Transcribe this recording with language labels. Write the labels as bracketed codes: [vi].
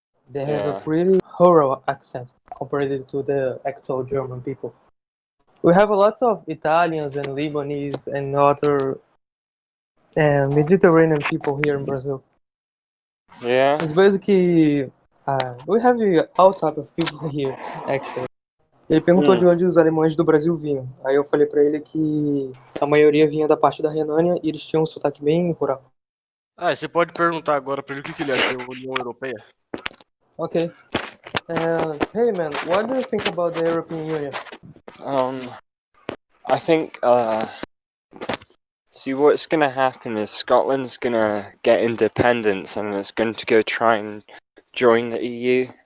[en] They have a pretty rural accent compared to the actual German people. We have a lot of Italians and Lebanese and other Mediterranean people here in Brazil. Yeah. It's basically... we have all type of people here, actually. [pt] Ele perguntou de onde os alemães do Brasil vinham. Aí eu falei pra ele que a maioria vinha da parte da Renânia e eles tinham um sotaque bem rural. Você pode perguntar agora pra ele o que ele acha da União Europeia. [en] Okay. Hey man, what do you think about the European Union? I think see what's gonna happen is Scotland's gonna get independence and it's going to go try and join the EU.